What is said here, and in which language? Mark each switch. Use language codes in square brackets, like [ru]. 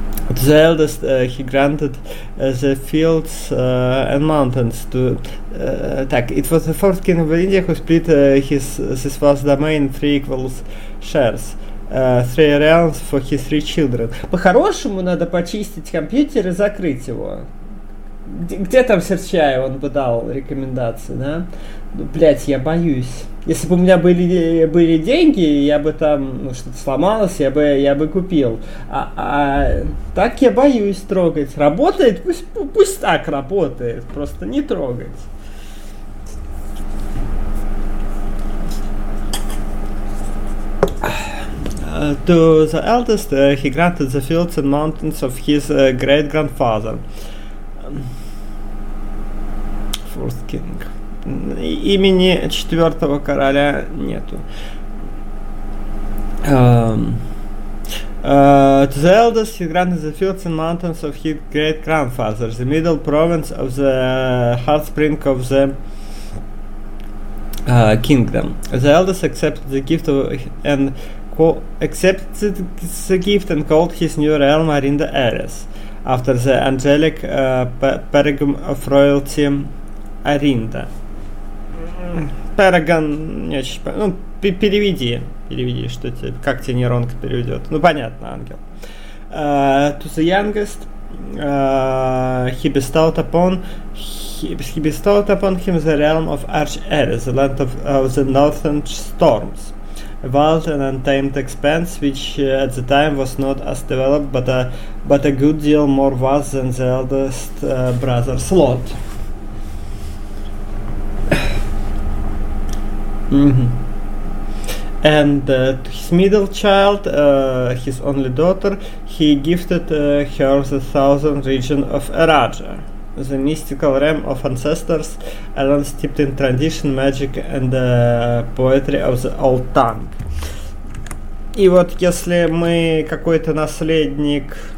[en] The eldest he granted the fields and mountains to так, it was the fourth king of India who split his vast domain three equal shares. Three realms for his three children. [ru] По-хорошему надо почистить компьютер и закрыть его. Где там Серчай, он бы дал рекомендации, да? Ну, блять, я боюсь. Если бы у меня были деньги, я бы там, ну, что-то сломалось, я бы купил. А так я боюсь трогать. Работает? Пусть так работает. Просто не трогать. [en] To the eldest, he granted the fields and mountains of his great-grandfather. Fourth king. [ru] Имени четвертого короля нету. [en] To the eldest, he granted the fields and mountains of his great-grandfather, the middle province of the hot spring of the kingdom. The eldest accepted the gift of and accepted the gift and called his new realm Arinda Ares, after the angelic paragon of royalty Arinda. [ru] Paragon, не очень, ну, переведи, что тебе, как тебе нейронка переведет. Ну, понятно, ангел. [en] To the youngest, he bestowed upon him the realm of Arch Ares, the land of the northern storms. A wild and untamed expanse, which at the time was not as developed, but a good deal more vast than the eldest brother's lot. Mm-hmm. And his middle child, his only daughter, he gifted her the southern region of Eraja, the mystical realm of ancestors, a land steeped in tradition, magic, and poetry of the old tongue. [ru] И вот если мы какой-то наследник...